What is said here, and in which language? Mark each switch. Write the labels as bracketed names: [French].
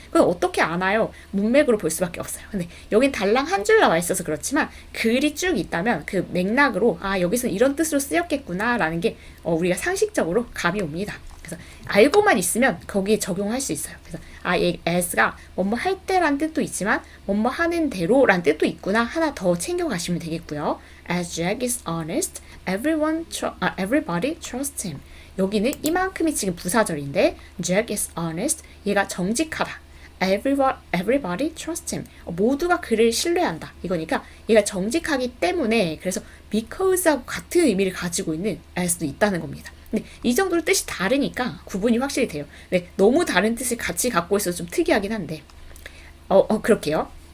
[Korean] 그건 어떻게 아나요? 문맥으로 볼 수밖에 없어요. 근데 여긴 달랑 한 줄 나와 있어서 그렇지만 글이 쭉 있다면 그 맥락으로 여기서 이런 뜻으로 쓰였겠구나 라는 게 우리가 상식적으로 감이 옵니다. 그래서 알고만 있으면 거기에 적용할 수 있어요. 그래서 이 as가 뭐뭐 할 때란 뜻도 있지만 뭐뭐 하는 대로란 뜻도 있구나 하나 더 챙겨가시면 되겠고요. [English] As Jack is honest, everybody trusts him. [Korean] 여기는 이만큼이 지금 부사절인데 [English] Jack is honest, [Korean] 얘가 정직하다. [English] Everybody trusts him. [Korean] 모두가 그를 신뢰한다. 이거니까 얘가 정직하기 때문에 그래서 because하고 같은 의미를 가지고 있는 as도 있다는 겁니다. 근데 이 정도로 뜻이 다르니까 구분이 확실히 돼요. 네, 너무 다른 뜻을 같이 갖고 있어서 좀 특이하긴 한데 그렇게요.